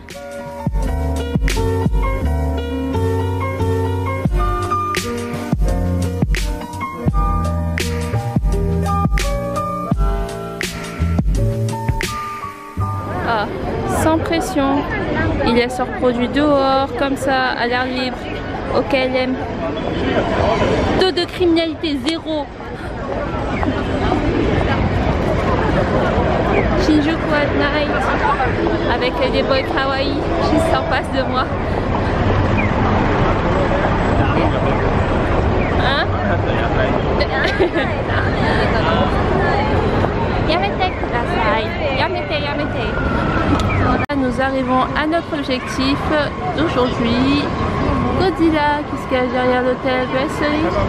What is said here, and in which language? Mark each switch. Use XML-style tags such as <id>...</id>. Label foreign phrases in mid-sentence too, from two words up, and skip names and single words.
<fr>Ah, sans pression. Il laisse leurs produits dehors, comme ça, à l'air libre, au KLM. Taux de criminalité 0.</fr> <en>Shinjuku at night,</en> <fr>avec des boys kawaii juste en face de moi. Hein?</fr> <ja>やめてください. Yamete.</ja> <fr>Nous arrivons à notre objectif d'aujourd'hui. Godzilla qui se cache derrière l'hôtel Brasserie.</fr>